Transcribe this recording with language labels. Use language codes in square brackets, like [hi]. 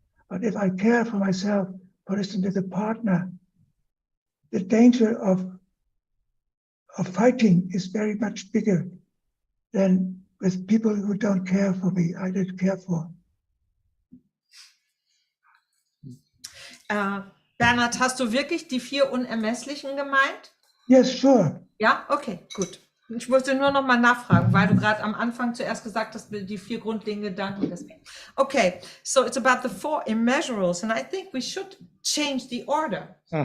[en] But if I care for myself, for instance, with a partner, the danger of fighting is very much bigger than with people who don't care for me, I don't care for. [de] Bernhard, hast du wirklich die 4 Unermesslichen gemeint? [en] Yes, sure. [de] Ja, okay, gut. Ich wollte nur noch mal nachfragen, weil du gerade am Anfang zuerst gesagt hast, die 4 grundlegenden Gedanken. Deswegen. [en] Okay, so it's about the 4 immeasurables, and I think we should change the order.